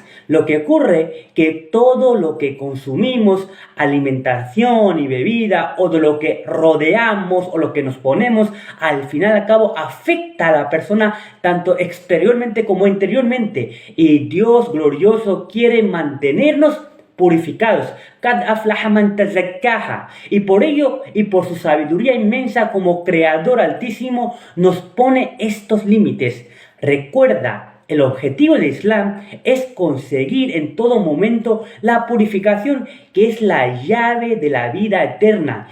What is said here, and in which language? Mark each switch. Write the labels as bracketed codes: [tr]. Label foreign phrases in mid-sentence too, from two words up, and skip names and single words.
[es] Lo que ocurre que todo lo que consumimos, alimentación y bebida, o de lo que rodeamos o lo que nos ponemos, al final y al cabo afecta a la persona tanto exteriormente como interiormente. Y Dios glorioso quiere mantenernos purificados. [ar] قد أفلح من تزكى. [es] Y por ello y por su sabiduría inmensa como Creador Altísimo nos pone estos límites. Recuerda, el objetivo del Islam es conseguir en todo momento la purificación, que es la llave de la vida eterna.